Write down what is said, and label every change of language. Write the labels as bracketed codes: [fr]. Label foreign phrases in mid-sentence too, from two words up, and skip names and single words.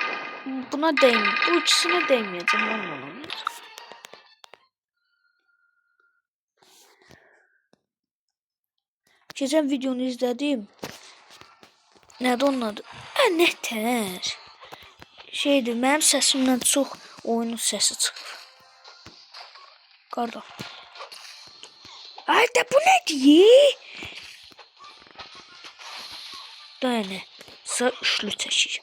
[tr] Buna değmiyor. Bu ikisine değmeyeceğim. Geçen videonu izledim. [az] Nədir onun adı? Nətər? Şeydir, mənim səsimdən çox oyunun səsi çıxır. Qardaş. Ay da bu nədir? Dayanə. Sağ üçlü çəkir.